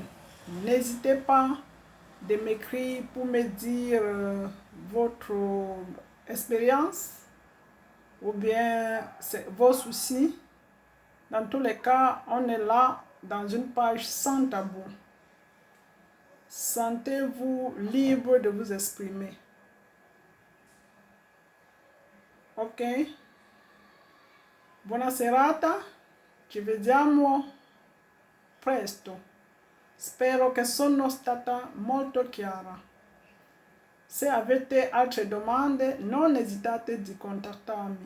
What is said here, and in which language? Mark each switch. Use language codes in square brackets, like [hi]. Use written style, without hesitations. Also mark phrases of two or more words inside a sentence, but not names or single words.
[fr] N'hésitez pas de m'écrire pour me dire votre expérience ou bien vos soucis. Dans tous les cas, on est là dans une page sans tabou. Sentez-vous libre de vous exprimer. Ok? [it] Buona serata, ci vediamo presto. Spero che sono stata molto chiara. Se avete altre domande, non esitate di contattarmi.